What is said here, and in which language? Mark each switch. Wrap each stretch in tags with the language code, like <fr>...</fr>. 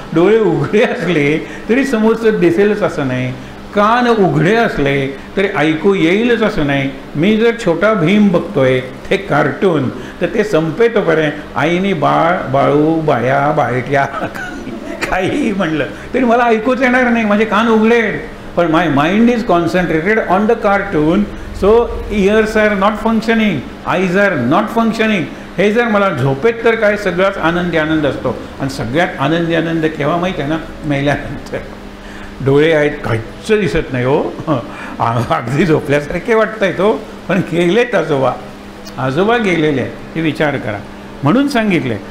<mr>डोळे उघडे असले तरी समोरचं दिसेलच असं नाही, कान उघडे असले तरी ऐकू येईलच असं नाही. मी जर छोटा भीम बघतोय ते कार्टून, तर ते संपेतोपर्यंत आईने बाळ बाळू बाया बाळट्या काही म्हणलं तरी मला ऐकूच येणार नाही, माझे कान उघडे.</mr> <en>पण my mind is concentrated on the cartoon, so ears are not functioning, eyes are not functioning.</en> <mr>हे जर मला झोपेत तर काय सगळाच आनंदी आनंद असतो. आणि सगळ्यात आनंदी आनंद केव्हा माहीत आहे ना, मेल्यानंतर. डोळे आहेत काहीच दिसत नाही हो, अगदी झोपल्यासारखे वाटतंय तो, पण गेलेत आजोबा, आजोबा गेलेले आहेत, हे विचार करा. म्हणून सांगितले.</mr>